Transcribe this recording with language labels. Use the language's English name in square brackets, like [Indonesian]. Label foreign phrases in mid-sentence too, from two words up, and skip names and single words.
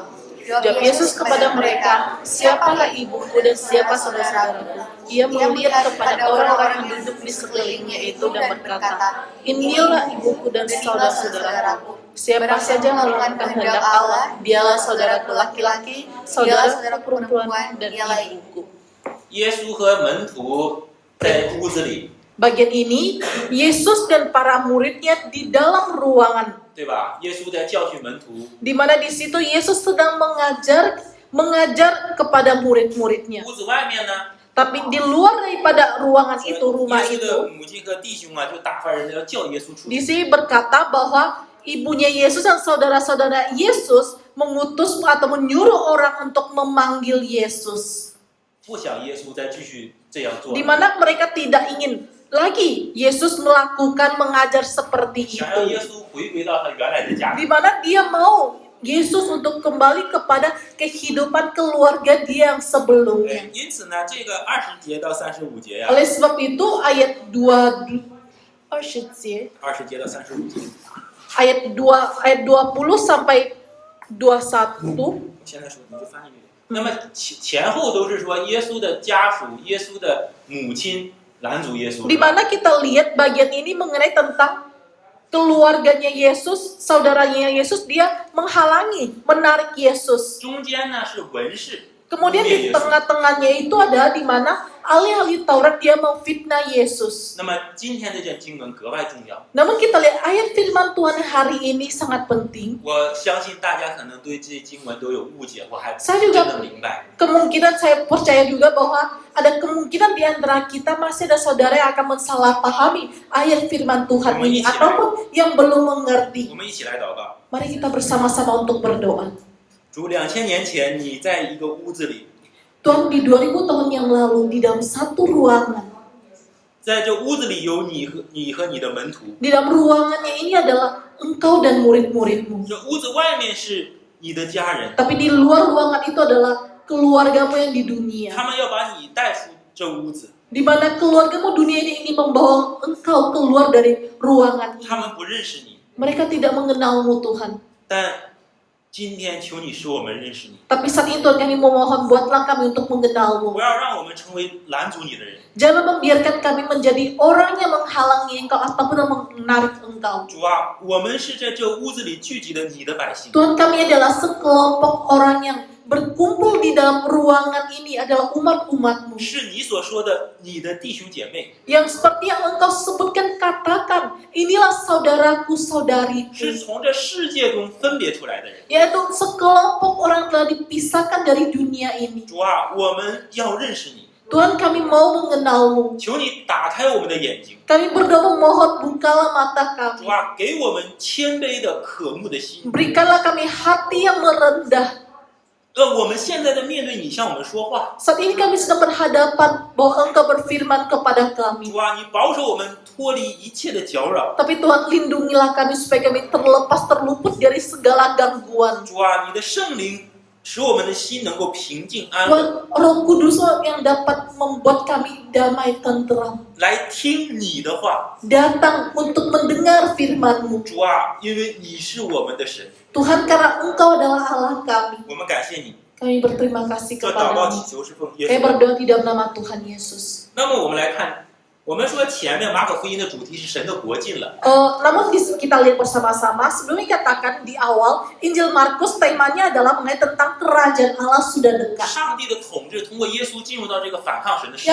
[Indonesian] Jawab Yesus kepada mereka, siapalah ibuku dan siapa saudara-saudaraku? Ia melihat kepada orang-orang yang duduk di sekelilingnya itu dan berkata, inilah ibuku dan saudara-saudaraku. Siapa saja melakukan kehendak Allah, dialah saudaraku laki-laki, saudaraku perempuan, dan ibuku. [Chinese] 耶稣和门徒在屋子里， [Indonesian] Bagian ini, Yesus dan para muridnya di dalam ruangan, [Chinese] 对吧？耶稣在教训门徒， [Indonesian] di mana di situ Yesus sedang mengajar kepada murid-muridnya. [Chinese] 屋子外面呢， [Indonesian] Tapi di luar daripada ruangan itu, [Chinese] 耶 [Indonesian] rumah [Chinese] 稣 [Indonesian] itu, [Chinese] 的母亲和弟兄啊，就打发人要叫耶稣出 [Indonesian] di [Chinese] 去。 [Indonesian] sini berkata bahwa ibunya Yesus dan saudara-saudara Yesus mengutus atau menyuruh orang untuk memanggil Yesus. [Chinese] 不想耶稣再继续这样做 [Indonesian] Di，mana mereka tidak ingin lagi Yesus melakukan mengajar seperti [Chinese] 想让耶 [Indonesian] itu. [Chinese] 稣回归到他原来的家 [Indonesian] Di [Chinese] 庭。 [Indonesian] mana dia mau Yesus untuk kembali kepada kehidupan keluarga dia yang sebelumnya. [Chinese] 因此呢，这个20节到35节呀、 [Indonesian] Oleh sebab itu ayat 20 节 [Chinese] 20节到35节， [Indonesian] ayat 20 sampai 21. [Chinese] 现在说你就翻译这个。那么前后都是说耶稣的家属、耶稣的母亲拦阻耶稣。 [Indonesian] Di mana kita lihat bagian ini mengenai tentang keluarganya Yesus, saudaranya Yesus, dia menghalangi, menarik Yesus. [Chinese] 中间呢是文士， [Indonesian] Kemudian di tengah-tengahnya itu ada di mana alih-alih Taurat dia memfitnah Yesus. [Chinese] 那么今天这卷经文格外重要。 [Indonesian] Namun kita lihat ayat firman Tuhan hari ini sangat penting. [Chinese] 我相信大家可能对这些经文都有误解，我还 [Indonesian] Saya [Chinese] 真 [Indonesian] juga [Chinese] 的明白。 [Indonesian] kemungkinan saya percaya juga bahwa ada kemungkinan di antara kita masih ada saudara yang akan mensalahpahami ayat firman Tuhan ini ataupun yang belum mengerti. [Chinese] 我们一起来祷告。 [Indonesian] Mari kita bersama-sama untuk berdoa. [Chinese] 主，2000年前你在一个屋子里， [Indonesian] Tuhan, di 2000 tahun yang lalu di dalam satu ruangan, [Chinese] 在这屋子里有你和你的门徒， [Indonesian] di dalam ruangannya ini adalah engkau dan murid-muridmu. [Chinese] 这屋子外面是你的家人， [Indonesian] Tapi di luar ruangan itu adalah keluargamu yang di dunia. [Chinese] 他们要把你带出这屋子， [Indonesian] Di mana keluargamu dunia ini ingin membawa engkau keluar dari ruangan [Chinese] 他 [Indonesian] ini. [Chinese] 们不认识你， [Indonesian] Mereka tidak mengenalmu Tuhan. [Chinese] 但今天求你使我们认识你， [Indonesian] Tapi saat itu Tuhan kami memohon buatlah kami untuk mengenalmu. [Chinese] 不要让我们成为拦阻你的人。 [Indonesian] Jangan membiarkan kami menjadi orang yang menghalangi engkau ataupun yang menarik engkau. [Chinese] 主啊，我们是在这屋子里聚集的你的百姓， [Indonesian] Tuhan, kami adalah sekelompok orang yang berkumpul di dalam ruangan ini adalah umat-umatmu. [Chinese] 是你所说的你的弟兄姐妹， [Indonesian] Yang seperti yang engkau sebutkan, katakan, inilah saudaraku, [Chinese] 是 [Indonesian] saudariku. [Chinese] 从这世界中分别出来的人。 [Indonesian] Yaitu sekelompok orang telah dipisahkan dari dunia ini. [Chinese] 主啊，我们要认识你， [Indonesian] Tuhan, kami mau mengenalmu. [Chinese] 求你打开我们的眼睛， [Indonesian] Kami berdoa memohon bukalah mata [Chinese] 主 [Indonesian] kami. [Chinese] 啊，给我们谦卑的渴慕的心。 [Indonesian] Berikanlah kami hati yang merendah. [Chinese] 我们现在在面对你向我们说话， [Indonesian] Saat ini kami sedang berhadapan bahwa engkau berfirman kepada kami. [Chinese] 主啊，你保守我们脱离一切的搅扰。 [Indonesian] Tapi Tuhan, lindungilah kami supaya kami terluput dari segala gangguan. [Chinese] 主啊，你的圣灵使我们的心能够平静安稳， [Indonesian] Tuhan, Roh Kudus yang dapat membuat kami damai tenteram. [Chinese] 来听你的话。 [Indonesian] Datang untuk mendengar firman-Mu. [Chinese] 主啊，因为你是我们的神， [Indonesian] Tuhan, karena Engkau adalah Allah kami. [Chinese] 我们感谢你， [Indonesian] Kami berterima kasih [Chinese] 这祷告 [Indonesian] kepadamu. [Chinese] 祈求是奉耶 [Indonesian] Kami [Chinese] 稣的名。 [Indonesian] berdoa di dalam nama Tuhan Yesus. [Chinese] 那么我们来看，我们说前面马可福音的主题是神的国近了， [Indonesian] Namun kita lihat bersama-sama, sebelumnya katakan di awal, Injil Markus temanya adalah mengenai tentang kerajaan Allah sudah dekat. [Chinese] 上帝的统治通过耶稣进入到这个反抗神的世界。